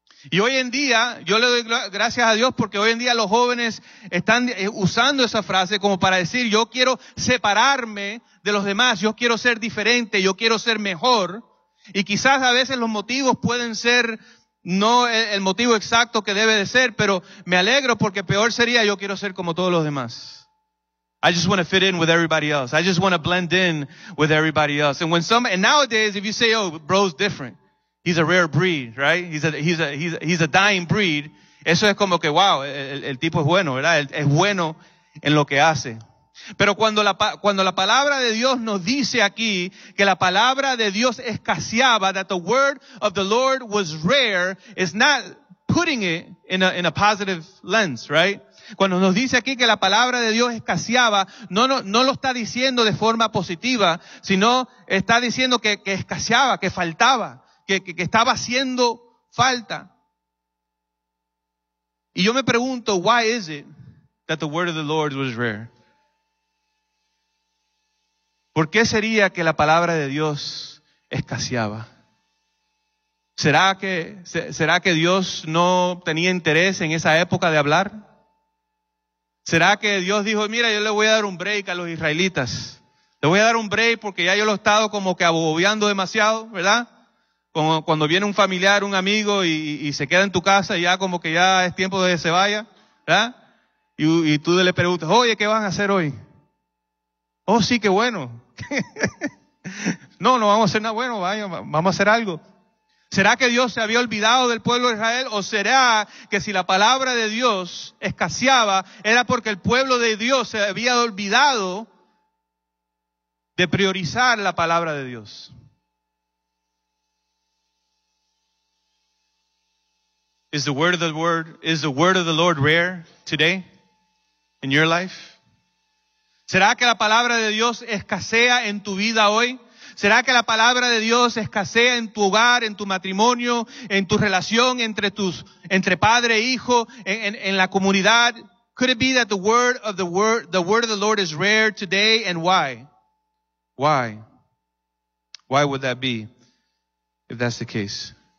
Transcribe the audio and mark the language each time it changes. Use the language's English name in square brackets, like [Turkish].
[Spanish] Y hoy en día, yo le doy gracias a Dios porque hoy en día los jóvenes están usando esa frase como para decir, yo quiero separarme de los demás, yo quiero ser diferente, yo quiero ser mejor. Y quizás a veces los motivos pueden ser no el motivo exacto que debe de ser, pero me alegro porque peor sería, yo quiero ser como todos los demás. [English] I just want to fit in with everybody else. I just want to blend in with everybody else. And nowadays, if you say, oh, bro's different. He's a rare breed, right? He's a dying breed. [Spanish] Eso es como que, wow, el tipo es bueno, ¿verdad? Es bueno en lo que hace. Pero cuando la palabra de Dios nos dice aquí que la palabra de Dios escaseaba, [English] that the word of the Lord was rare, it's not putting it in a positive lens, right? [Spanish] Cuando nos dice aquí que la palabra de Dios escaseaba, no lo está diciendo de forma positiva, sino está diciendo que escaseaba, que faltaba. Que estaba haciendo falta. Y yo me pregunto, [English] why is it that the word of the Lord was rare? [Spanish] ¿Por qué sería que la palabra de Dios escaseaba? ¿Será que Dios no tenía interés en esa época de hablar? ¿Será que Dios dijo, mira, yo le voy a dar un break a los israelitas? Le voy a dar un break porque ya yo lo he estado como que agobiando demasiado, ¿verdad? Como cuando viene un familiar, un amigo y se queda en tu casa y ya como que ya es tiempo de que se vaya, ¿verdad? Y tú le preguntas, oye, ¿qué van a hacer hoy? Oh, sí, qué bueno. No vamos a hacer nada bueno, vaya, vamos a hacer algo. ¿Será que Dios se había olvidado del pueblo de Israel? ¿O será que si la palabra de Dios escaseaba, era porque el pueblo de Dios se había olvidado de priorizar la palabra de Dios? [English] Is the word of the Lord rare today in your life? [Spanish] ¿Será que la palabra de Dios escasea en tu vida hoy? ¿Será que la palabra de Dios escasea en tu hogar, en tu matrimonio, en tu relación entre padre e hijo, en la comunidad? [English] Could it be that the word of the Lord is rare today, and why? Why? Why would that be if that's the case?